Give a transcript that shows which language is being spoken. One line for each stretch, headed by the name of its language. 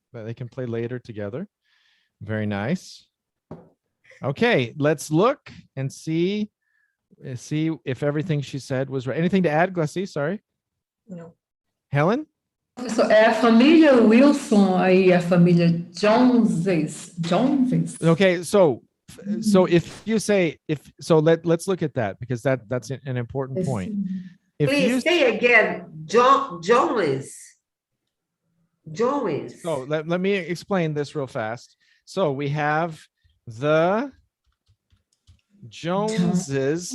English: They can play later together. Very nice. Okay, let's look and see if everything she said was right. Anything to add, Glassy? Sorry. No. Helen?
Portuguese: É a família Wilson, aí a família Joneses.
English: Okay, so So if you say let's look at that, because that's an important point. If Please you say again, Jones. So let me explain this real fast. So we have the Joneses.